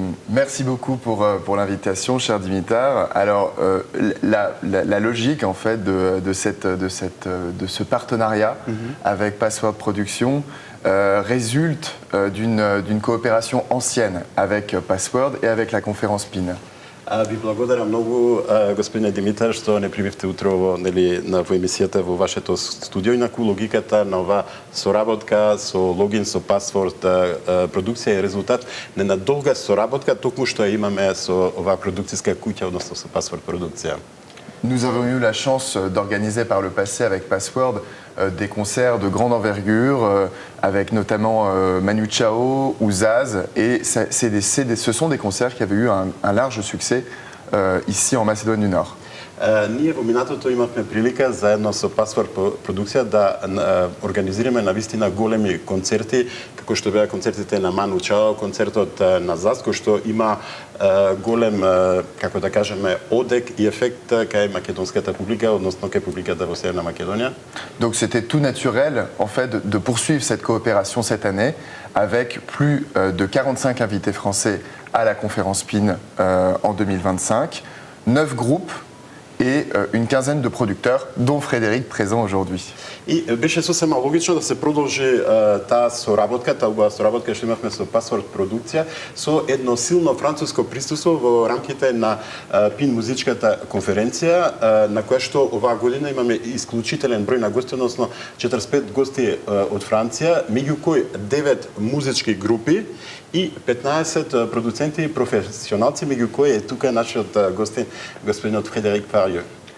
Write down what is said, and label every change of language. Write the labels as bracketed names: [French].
[French] Merci beaucoup pour l'invitation, cher Dimitar. Alors, la logique en fait de ce partenariat avec Password Production résulte d'une coopération ancienne avec Password et avec la conférence PIN. [Macedonian] Ви благодарам многу, господине Димитар, што не примивте утрово во емисијата во вашето студио и на логиката на ова соработка со логин, со Password продукција е резултат на една долга соработка, токму што имаме со оваа продукцијска куќа, односно со Password продукција. [French] Nous avons eu la chance d'organiser par le passé avec Password des concerts de grande envergure, avec notamment Manu Chao ou Zaz, et ce sont des concerts qui avaient eu un large succès ici en Macédoine du Nord. [Macedonian] Ние во минатото имавме прилика заедно со Password продукција да организираме навистина големи концерти, како што беа концертите на Ману Чао, концертот на Заз, кој што има голем, како да кажеме, одек и ефект кај македонската публика, односно кај публиката во Северна Македонија. [French] Donc c'était tout naturel en fait de poursuivre cette coopération cette année avec plus de 45 invités français à la conférence PIN en 2025, 9 groupes et une quinzaine de producteurs, dont Frédéric présent aujourd'hui. [Macedonian] И беше сосема логично да се продолжи таа соработка, таа убава соработка што имавме со Password продукција, со едно силно француско присуство во рамките на ПИН музичката конференција, на која што оваа година имаме исклучителен број на гости, односно 45 гости од Франција, меѓу кои 9 музички групи и 15 продуценти и професионалци, меѓу кои е тука нашиот гостин, господинот Фредерик Парије.